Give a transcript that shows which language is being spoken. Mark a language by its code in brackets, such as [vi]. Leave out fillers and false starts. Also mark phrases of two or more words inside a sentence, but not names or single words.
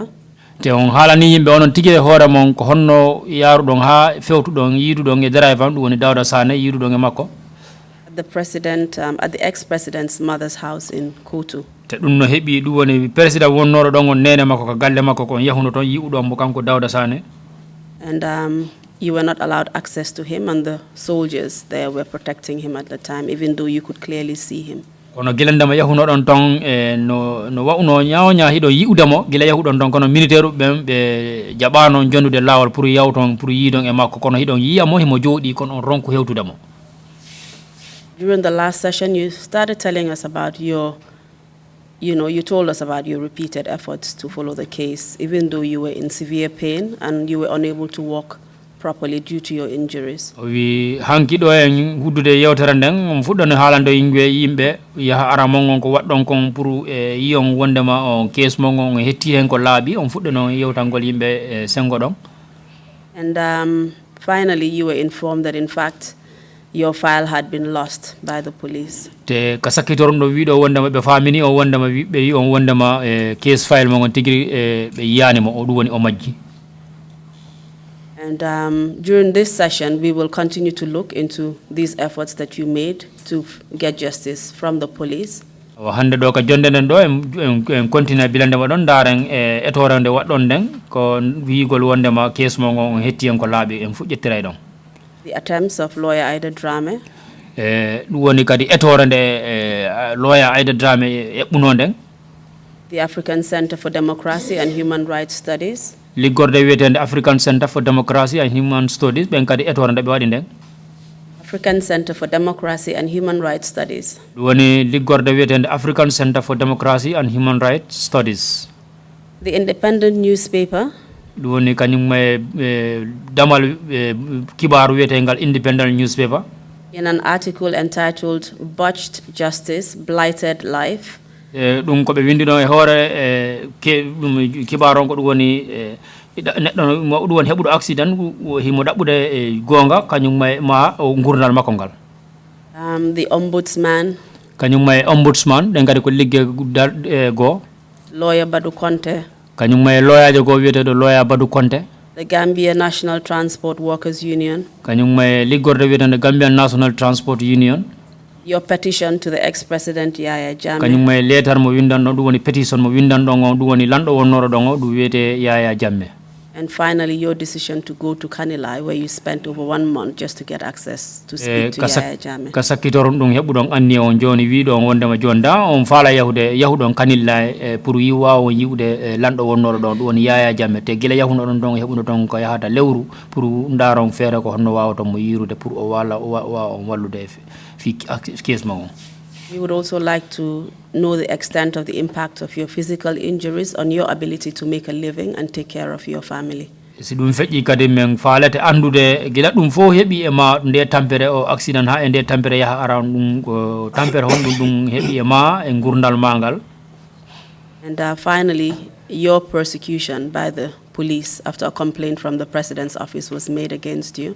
[ff] Te on halani yimbe onon tigi hoore mon ko honno yaaru don ha fewtu don yidu don e driver du woni Dauda Sane yidu don e makko [en] at the ex-president's mother's house in Kutu. [ff] Te dum no hebi du woni president wonnoro don on nene makko ko galle makko ko yahuno ton yiudo mo kanko Dauda Sane. [en] And you were not allowed access to him, and the soldiers there were protecting him at the time, even though you could clearly see him. [ff] Kono gilanda ma yahuno don ton no wauno nyaawnya hido yiudamo gila yahudon don kono militaire be jabano jondude lawol pour yawton pour yidon e makko kono hidon yiyamo himo jodi kono on ronko hewtudamo. [en] During the last session, you started telling us about you told us about your repeated efforts to follow the case, even though you were in severe pain and you were unable to walk properly due to your injuries. [ff] We hanki do en huddude yewtere den fuddone haalando yimbe ya ara mongon ko waddon kon pour yiyon wondema on case mongon hetti hen ko laabi on fuddono yewtangol yimbe sengo don. [en] And finally you were informed that in fact your file had been lost by the police. [ff] Te kasakitorum do wido wondema be famini o wondema be on wondema [en] case file [ff] mongon tigiri be yani mo o du woni o majji. [en] And during this session, we will continue to look into these efforts that you made to get justice from the police. [ff] Hande do ka jonde den do en continue bilande wadon daren etorande waddon den ko wiigol wondema case mo ngon hetti en ko laabi en fujjettiray don. [en] The attempts of lawyer Aida Drame. [ff] Du woni kadi etorande lawyer Aida Drame ebbuno den. [en] The African Center for Democracy and Human Rights Studies. [ff] Ligorde wetende African Center for Democracy and Human Studies ben kadi etorande be wadi den. [en] African Center for Democracy and Human Rights Studies. [ff] Woni ligorde wetende African Center for Democracy and Human Rights Studies. [en] The Independent newspaper. [ff] Woni kanyum damal kibaru wetengal Independent newspaper. [en] In an article entitled Botched Justice, Blighted Life, [ff] ɗum ko ɓe windino e hoore kibaron ko ɗum woni neɗɗo ɗum woni heɓuɗo accident himo ɗaɓɓude gonga kañum ma o gurdal makko ngal. [en] The ombudsman. [ff] Kañum ma ombudsman ɗen kadi ko ligge goo. [en] Lawyer Badu Conte. [ff] Kañum ma lawyer go wiyeteɗo lawyer Badu Conte. [en] The Gambia National Transport Workers Union. [ff] Kañum ma liggorde wiyeteɗo Gambian National Transport Union. [en] Your petition to the ex-president Yaya Jammeh. [ff] Kañum ma letter mo windanɗo ɗum woni petition mo windanɗo on ɗum woni lanɗo wonnoro ɗon o ɗum wiyete Yaya Jammeh. [en] And finally, your decision to go to Kanilai, where you spent over 1 month just to get access to speak to Yaya Jammeh. [ff] Ka sakkitoron ɗum heɓuɗon anni on joni wiɗon wondema joni da on faala yahuɗon Kanilai pour yiwa on yiwde lanɗo wonnoro ɗon ɗum woni Yaya Jammeh te gila yahuno ɗon ɗon heɓuno ɗon ko yahata lewru pour ndaron feere ko honno wawaton mo yirude pour o wawa on wallude fi case ma on. [en] We would also like to know the extent of the impact of your physical injuries on your ability to make a living and take care of your family. [ff] Si ɗum feƴƴi kadi men faalete andude gila ɗum fof heɓi e ma nde tampere o accident ha e nde tampere yaha aran ɗum ko tampere honɗum ɗum heɓi e ma e gurdal ma ngal. [en] And finally, your persecution by the police after a complaint from the president's office was made against you.